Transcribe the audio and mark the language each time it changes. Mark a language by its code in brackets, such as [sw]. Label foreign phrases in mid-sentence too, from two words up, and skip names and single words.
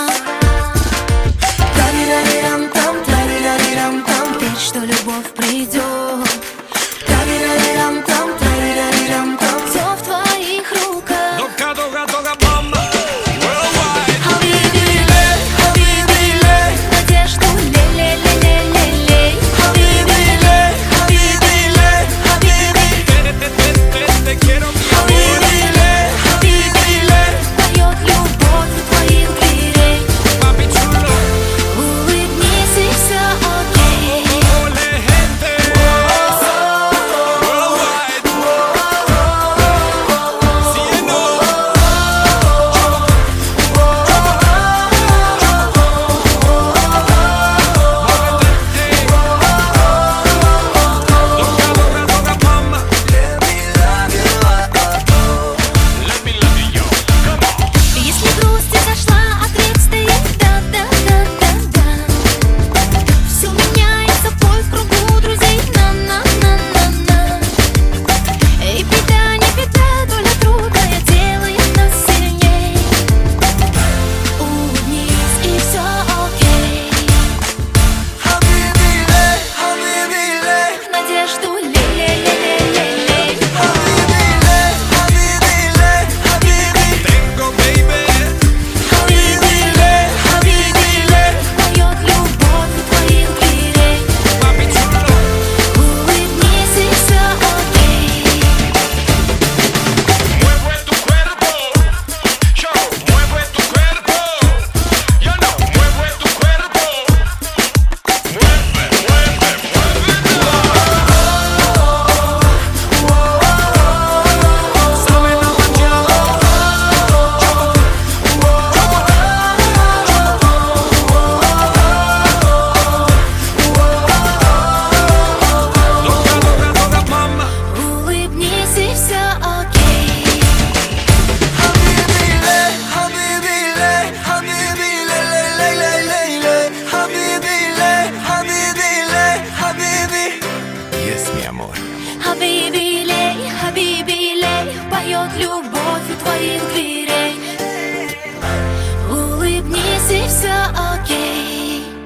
[ru] Тарирарирам-там, тарирарирам-там, верь, что любовь придет. Тарирарирам-там, тарирарирам-там, все в твоих руках. Дога, дога, дога, мама. Worldwide. [ar] حبيبي لي، حبيبي لي, [ru] надежду лей-лей-лей-лей-лей. [ar] حبيبي لي، حبيبي لي، حبيبي. [es] Te quiero, mi amor. [ar] حبيبي لي، حبيبي لي, [ru] поет любовь у твоих дверей. [es] Papi chulo. [ru] Улыбнись и все окей. [es] Ole, gente. Worldwide. Cielo. Doga, doga, doga, mama. [en] Let me love you. Let me love you, yo. Come on. [ru] Если грусть изошла, ответ стоит да-да-да-да-да. Все меняется, бой в кругу друзей. На-на-на-на-на. Эй, беда, не беда, доля трудная делает нас сильней. Улыбнись и все окей. [ar] حبيبي لي، حبيبي لي. [ru] Надежду лей-лей-лей-лей-лей. [ar] حبيبي لي، حبيبي لي, habibi. [es] Tengo, baby. [ar] حبيبي لي، حبيبي لي, [ru] поет любовь у твоих дверей. [es] Papi chulo. [ru] Улыбнись и все окей. [es] Mueve tu cuerpo, yo, mueve tu cuerpo, yo no, mueve tu cuerpo, mueve, mueve, muévelo. Sabe la mañana, doga, doga, doga, mama. [ru] Улыбнись и все окей. [ar] حبيبي لي، حبيبي لي، حبيبي لي، لي، لي، لي، لي، لي. حبيبي لي، حبيبي لي, habibi. [en] Yes, [es] mi amor. [ar] حبيبي لي، حبيبي لي, [ru] поет любовь у твоих дверей. Улыбнись и все окей.